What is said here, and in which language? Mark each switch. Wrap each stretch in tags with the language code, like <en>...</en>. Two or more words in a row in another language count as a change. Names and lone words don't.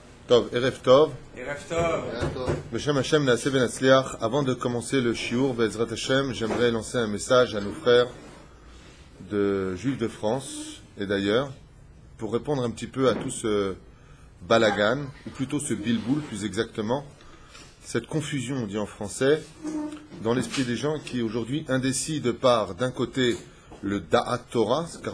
<he>טוב, ערב טוב. ערב טוב. בשם השם נעשה ונצליח.</he> <fr>Avant de commencer le shiur,</fr> <he>בעזרת השם,</he> <fr>j'aimerais lancer un message à nos frères de Juifs de France et d'ailleurs, pour répondre un petit peu à tout ce balagan, ou plutôt ce bilboul plus exactement, cette confusion, on dit en français, dans l'esprit des gens qui aujourd'hui indécis de par, d'un côté, le</fr> <he>דעת תורה,</he> <fr>car</fr>